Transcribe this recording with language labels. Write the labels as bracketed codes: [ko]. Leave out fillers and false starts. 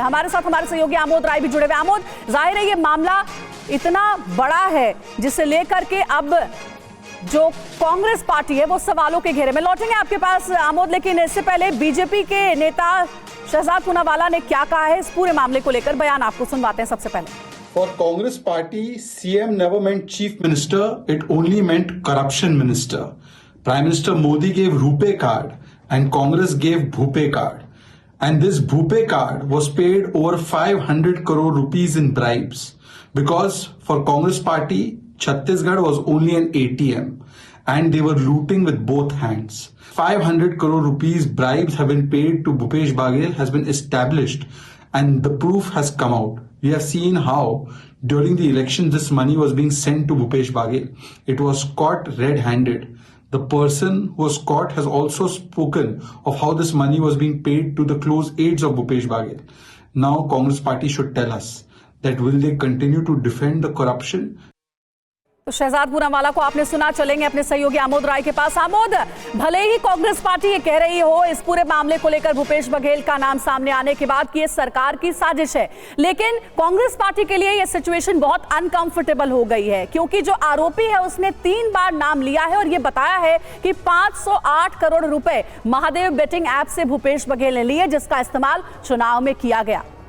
[hi] हमारे साथ हमारे सहयोगी आमोद राय भी जुड़े हुए। आमोद, जाहिर है ये मामला इतना बड़ा है जिसे लेकर के अब जो कांग्रेस पार्टी है वो सवालों के घेरे में। लौटेंगे आपके पास आमोद, लेकिन इससे पहले बीजेपी के नेता शहजाद पूनावाला ने क्या कहा है इस पूरे मामले को लेकर, बयान आपको सुनवाते हैं सबसे पहले। [en] For Congress party, CM never meant chief minister, it only meant corruption minister. Prime Minister Modi gave Rupe card and Congress gave Bhupe card. And this Bhupe card was paid over 500 crore rupees in bribes. Because for Congress party, Chhattisgarh was only an ATM and they were looting with both hands. 500 crore rupees bribes have been paid to Bhupesh Baghel has been established and the proof has come out. We have seen how during the election this money was being sent to Bhupesh Baghel. It was caught red-handed. The person who was caught has also spoken of how this money was being paid to the close aides of Bhupesh Baghel. Now Congress party should tell us that will they continue to defend the corruption? [hi] तो शहजाद पूनावाला को आपने सुना। चलेंगे अपने सहयोगी आमोद राय के पास। आमोद, भले ही Congress party ये कह रही हो इस पूरे मामले को लेकर भूपेश बघेल का नाम सामने आने के बाद कि ये सरकार की साजिश है, लेकिन कांग्रेस पार्टी के लिए ये सिचुएशन बहुत अनकंफर्टेबल हो गई है, क्योंकि जो आरोपी है उसने 3 बार नाम लिया है और ये बताया है कि 508 करोड़ रुपए महादेव बेटिंग ऐप से भूपेश बघेल ने लिए, जिसका इस्तेमाल चुनाव में किया गया।